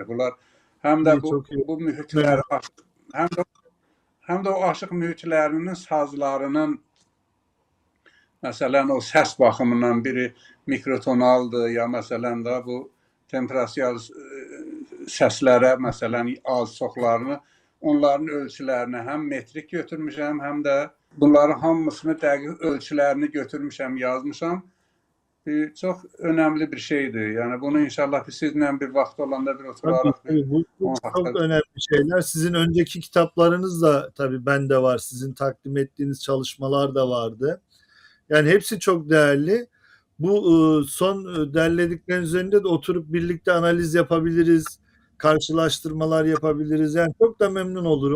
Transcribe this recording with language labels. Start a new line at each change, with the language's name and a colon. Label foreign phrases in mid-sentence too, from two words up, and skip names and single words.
Azerbaijani: Bunlar həm də bu mühitlər, həm də o aşıq mühitlərinin sazlarının məsələn o səs baxımından biri mikrotonaldır, ya məsələn də bu temperasiya səslərə məsələn az-çoxlarını, onların ölçülərini həm metrik götürmüşəm, həm də bunların hamısını dəqiq ölçülərini götürmüşəm, yazmışam. Çox önəmli bir şeydir. Yəni bunu inşallah sizinlə bir vaxt olanda bir oturarıq.
Turkish: Bu çok önemli şeyler. Sizin önceki kitaplarınız da tabii bende var. Sizin takdim ettiğiniz çalışmalar da vardı. Yani hepsi çok değerli. Bu son derledikleriniz üzerinde de oturup birlikte analiz yapabiliriz. Karşılaştırmalar yapabiliriz. Yani çok da memnun olurum.